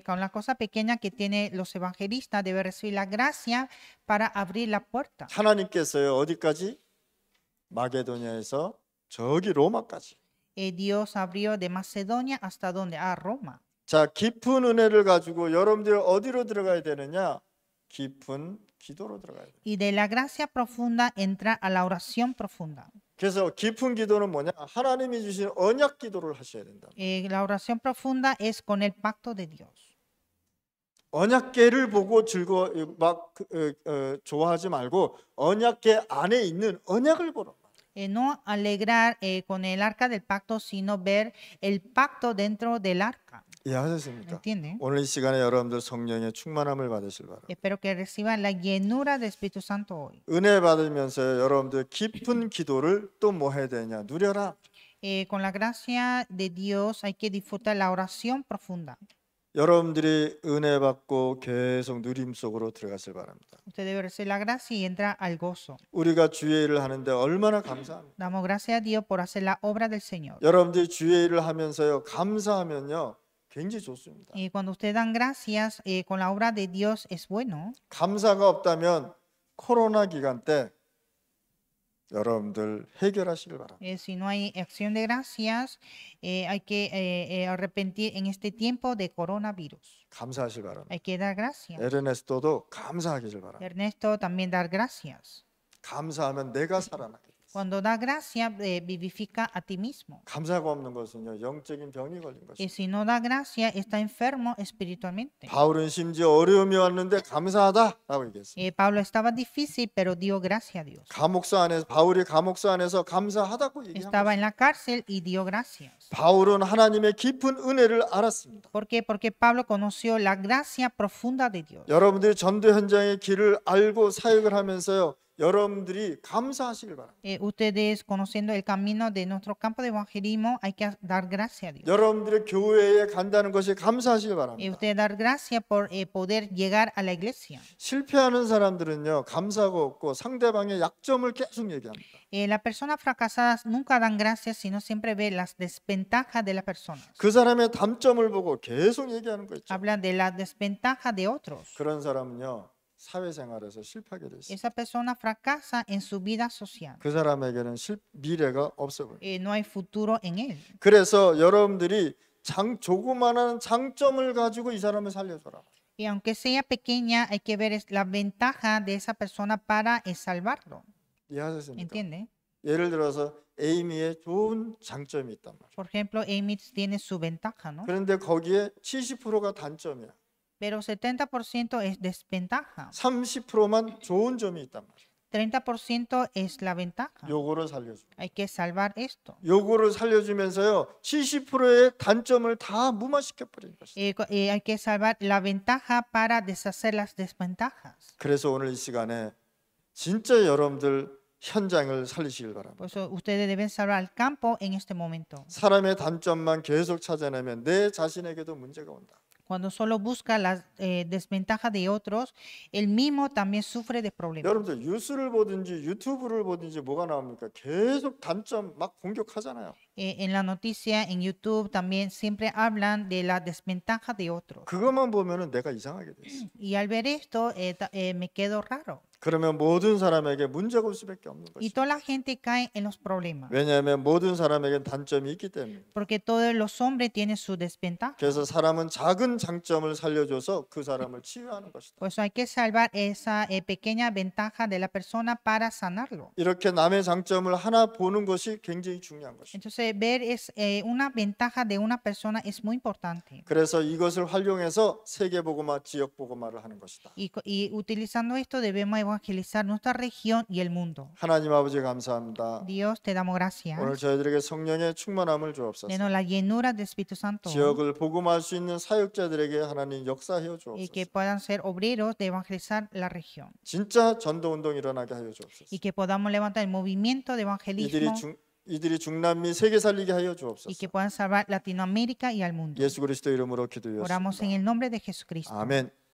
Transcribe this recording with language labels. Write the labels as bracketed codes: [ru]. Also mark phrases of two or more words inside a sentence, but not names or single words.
[es] Con la cosa pequeña que tienen los evangelistas, debe recibir la gracia para abrir la puerta. [ko] 하나님께서요 어디까지? 마게도냐에서 저기 로마까지. [es] Dios abrió de Macedonia hasta donde? A Roma. [ko] 자, 깊은 은혜를 가지고 여러분들이 어디로 들어가야 되느냐? 깊은 기도로 들어가야 돼요. [es] Y de la gracia profunda entra a la oración profunda. [ko] 그래서 깊은 기도는 뭐냐? 하나님이 주신 언약 기도를 하셔야 된다. [es] La oración profunda es con el pacto de Dios. [ko] 언약궤를 보고 좋아하지 말고 언약궤 안에 있는 언약을 보라. [es] No alegrar con el arca del pacto, sino ver el pacto dentro del arca. [ko] 이해하셨습니까? [es] ¿Entienden? [ko] 오늘 이 시간에 여러분들 성령의 충만함을 받으실 바랍니다. [es] Espero que reciban la llenura del Espíritu Santo hoy. [ko] 은혜 받으면서 여러분들 깊은 기도를 또 뭐 해야 되냐? 누려라. [es] Con la gracia de Dios hay que disfrutar la oración profunda. [ko] 여러분들이 은혜 받고 계속 누림 속으로 들어가실 바랍니다. [es] Usted debe recibir la gracia y entra al gozo. [ko] 우리가 주의 일을 하는데 얼마나 감사합니다. [es] Damos gracias a Dios por hacer la obra del Señor. [ko] 여러분들이 주의 일을 하면서요 감사하면요 굉장히 좋습니다. [es] Y cuando usted dan gracias con la obra de Dios es bueno. [ko] 감사가 없다면 코로나 기간 때 여러분들 해결하시길 바랍니다. [es] Si no hay acción de gracias, hay que arrepentir en este tiempo de coronavirus. [ko] 감사하시길 바랍니다. [es] Hay que dar gracias. [ko] 에르네스토도 감사하기를 바랍니다. [es] Ernesto también dar gracias. [ko] 감사하면 내가 살아나게 돼. [es] Cuando da gracia, vivifica a ti mismo. [ko] 감사가 없는 것은요 영적인 병이 걸린 [es] Y [ko] 것입니다. [es] si no da gracia, está enfermo espiritualmente. [ko] 바울은 심지어 어려움이 왔는데 감사하다라고 얘기했어요. [es] Pablo estaba difícil, pero dio gracia a Dios. [ko] 바울이 감옥소 안에서 감사하다고 얘기한 [es] Estaba [ko] 거예요. [es] en la cárcel y dio gracias. [ko] 바울은 하나님의 깊은 은혜를 알았습니다. [es] ¿Por qué? Porque Pablo conoció la gracia profunda de Dios. [ko] 여러분들이 전도 현장의 길을 알고 사역을 하면서요 여러분들이 감사하시길 바랍니다. [es] Ustedes conociendo el camino de nuestro campo de evangelismo, hay que dar gracias a Dios. [ko] 여러분들의 교회에 간다는 것이 감사하시길 [es] Y [ko] 바랍니다. [es] usted dar gracias por poder llegar a la iglesia. [ko] 실패하는 사람들은요 감사가 없고 상대방의 약점을 계속 얘기합니다. [es] Las personas fracasadas nunca dan gracias, sino siempre ven las desventajas de las personas. [ko] 그 사람의 단점을 보고 계속 얘기하는 거 있죠. [es] Hablan de las desventajas de otros. [ko] 그런 사람은요 사회생활에서 실패하게 돼 있어요. [es] Esa persona fracasa en su vida social. [ko] 그 사람에게는 미래가 없어 보여요. [es] No hay futuro en él. [ko] 그래서 여러분들이 조그마한 장점을 가지고 이 사람을 살려줘라. [es] Y aunque sea pequeña, hay que ver la ventaja de esa persona para salvarlo. [ko] 이해하셨습니까? [es] ¿Entiende? [ko] 예를 들어서 에이미의 좋은 장점이 있단 말이에요. [es] Por ejemplo, Amy tiene su ventaja, ¿no? [ko] 그런데 거기에 70%가 단점이야. [es] Pero 70% es desventaja. [ko] 30%만 좋은 점이 있단 말이에요. [es] 30% es la ventaja. [ko] 요거를 살려줘. [es] Hay que salvar esto. [ko] 요거를 살려주면서요 70%의 단점을 다 무마시켜 버린 것이다. [es] Hay que salvar la ventaja para deshacer las desventajas. [ko] 그래서 오늘 이 시간에 진짜 여러분들 현장을 살리시길 바랍니다. [es] Por eso ustedes deben salvar el campo en este momento. [ko] 사람의 단점만 계속 찾아내면 내 자신에게도 문제가 온다. [es] Cuando solo busca las desventajas de otros, él mismo también sufre de problemas. [ko] 여러분들 뉴스를 보든지 유튜브를 보든지 뭐가 나옵니까? 계속 단점 막 공격하잖아요. [es] En la noticia, en YouTube, también siempre hablan de la desventaja de otros. [ko] 그것만 보면은 내가 이상하게 돼 있어. [es] Y al ver esto, me quedo raro. [ko] 그러면 모든 사람에게 문제가 올 수밖에 없는 [es] Y [ko] 것이죠. [es] toda la gente cae en los problemas. [ko] 왜냐하면 모든 사람에겐 단점이 있기 때문에. [es] Porque todos los hombres tienen su desventaja. [ko] 그래서 사람은 작은 장점을 살려줘서 그 사람을 치유하는 것이다. [es] Por eso hay que salvar esa pequeña ventaja de la persona para sanarlo. [ko] 이렇게 남의 장점을 하나 보는 것이 굉장히 중요한 것이다. [es] Entonces, ver una ventaja de una persona es muy importante. [ko] 그래서 이것을 활용해서 세계복음화, 지역복음화를 하는 것이다. [es] Y utilizando esto debemos evangelizar nuestra región y el mundo. [ko] 하나님 아버지 감사합니다. [es] Dios, te damos gracias. [ko] 오늘 저희들에게 성령의 충만함을 주옵소서. [es] Denos la llenura del Espíritu Santo. [ko] 지역을 복음할 수 있는 사역자들에게 하나님 역사해 [es] Y [ko] 주옵소서. [es] que puedan ser obreros de evangelizar la región. [ko] 진짜 전도 운동 일어나게 하여 주옵소서. [es] Y que podamos levantar el movimiento de evangelismo. [ko] 이들이 중남미 세계 살리게 하여 [es] Y [ko] 주옵소서. [es] que puedan salvar Latinoamérica y al mundo. [ko] 예수 그리스도 이름으로 [es] Oramos en [ko] 기도하옵습니다. [es] el nombre de Jesucristo. [ko] 아멘.